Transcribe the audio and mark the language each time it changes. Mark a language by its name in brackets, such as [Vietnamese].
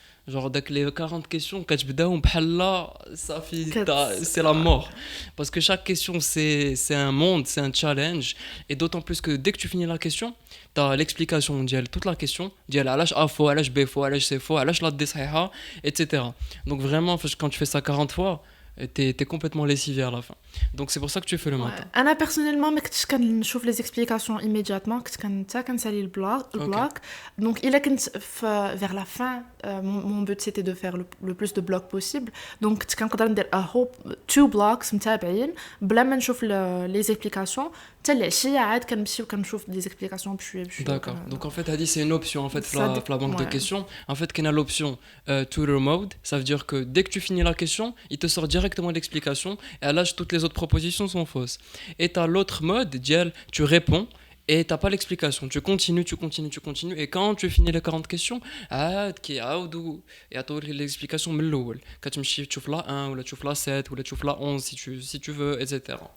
[French] Genre داك les 40 questions [Arabic] كتبداهم بحال لا صافي [French] c'est la mort, parce que chaque question c'est un monde, c'est un challenge, et d'autant plus que dès que tu finis la question t'as l'explication ديال toute la question ديال [Arabic] علاش A faux, علاش B faux, علاش C faux, علاش لا D صحيحة, [French] etc. Donc vraiment quand tu fais ça 40 fois t'es complètement lessivé à la fin. Donc c'est pour ça que tu fais le matin. [Arabic] انا [French] personnellement [Arabic] ما كنتش كنشوف [French] les explications immédiatement, [Arabic] كنت كنسالي البلوك. [French] Donc [Arabic] الا كنت [French] vers la fin, mon but c'était de faire le plus de blocs possible. Donc [Arabic] كنت كنقدر ندير [English] two blocks [Arabic] متابعين بلا ما نشوف [French] les explications. [Arabic] حتى العشيه عاد كنمشي وكنشوف [French] les explications [Arabic] بشويه. [French] D'accord. Donc en fait Hadi c'est une option en fait la banque de questions. En fait qu'il y a l'option tutor mode, ça veut dire que dès que tu finis la question, il te sort directement l'explication, et à l'âge toutes les autres propositions sont fausses. Et tu as l'autre mode, tu réponds et t'as pas l'explication, tu continues, et quand tu finis les 40 questions qui [Arabic] عاودوا يعطوك [French] l'explication [Arabic] من الاول, كتمشي تشوف [French] la 1 [Arabic] ولا تشوف [French] la 7 ولا تشوف la 11 si tu veux, etc.